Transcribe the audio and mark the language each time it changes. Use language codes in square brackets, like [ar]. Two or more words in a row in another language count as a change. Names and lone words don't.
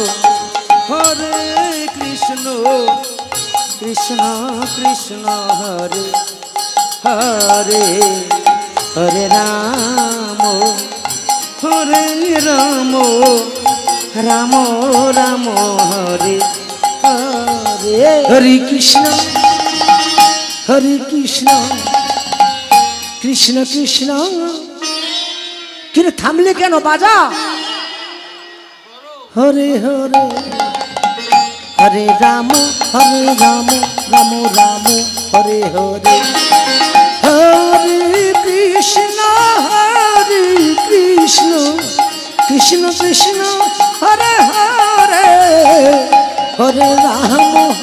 [sa] কৃষ্ণ কৃষ্ণ হরে হরে হরে রাম রাম রাম হরে হরে হরে কৃষ্ণ কৃষ্ণ কৃষ্ণ [bn] কিন্তু থামলে কেন বাজা [sa] হরে হরে হরে রাম রাম রাম হরে হরে হরে কৃষ্ণ কৃষ্ণ কৃষ্ণ হরে হরে হরে রাম